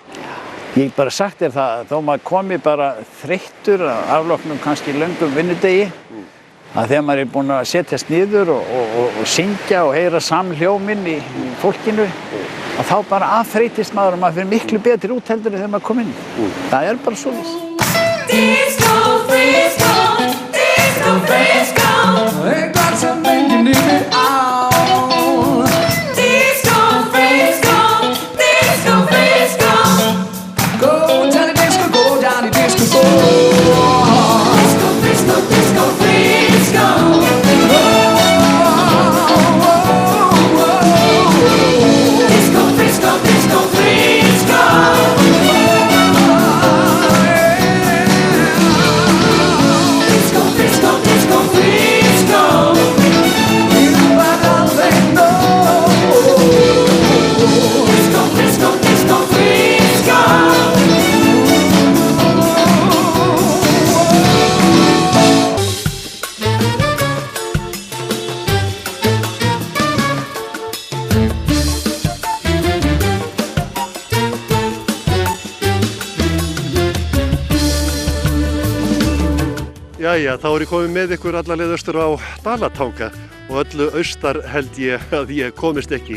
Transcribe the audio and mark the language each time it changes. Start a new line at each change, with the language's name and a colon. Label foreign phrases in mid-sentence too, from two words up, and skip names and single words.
Icelandic: Ég bara sagt þér það, þó maður komi bara þreyttur af afloknum kannski löngum vinnudegi, að þegar maður er búinn að setjast niður og syngja og heyra samhljóminn í fólkinu, að þá bara aðþreytist maður og maður fyrir miklu betri út heldur en þegar maður kom inn. Það er bara svoleiðis.
English: Disco Frisco, Disco Frisco, they got something you need it all. Disco Frisco, Disco Frisco, go Johnny Disco, go Johnny Disco, go. Disco Frisco, Disco Frisco, Disco Frisco, Disco Frisco. Disco Frisco, Disco Frisco. Disco Frisco, Disco Frisco.
Icelandic: Jæja, þá er ég komið með ykkur alla leið austur á Dalatanga og öllu austar held ég að ég komist ekki.